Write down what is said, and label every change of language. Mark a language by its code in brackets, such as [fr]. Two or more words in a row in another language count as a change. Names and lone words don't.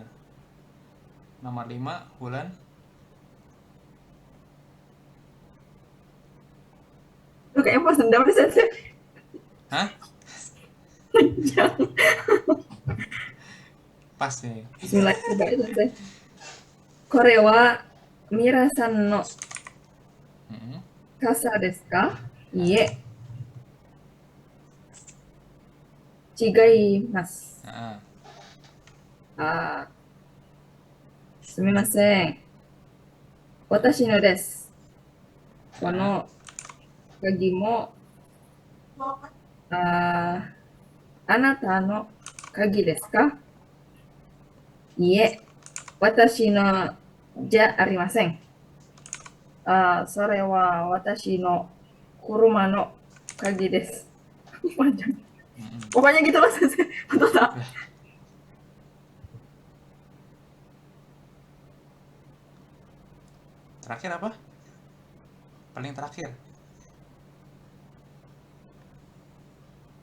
[id] Nomor 5, Wulan. Lu kayaknya pas dendam nih, Sensei. Hah? Panjang. Pas nih. Bismillah, coba ya, Sensei. [ja] これはミラさんの Mm-mm. 傘ですか? Iie. Chigaimasu. Ah, Ah, sumimasen. 私のです。この鍵もあなたの鍵ですか? Iie. 私のじゃありません. それは私の車の鍵です. [id] Panjang. mm-mm. Pokoknya gitu lah, Sensei. Betul tak? Terakhir apa? Paling terakhir.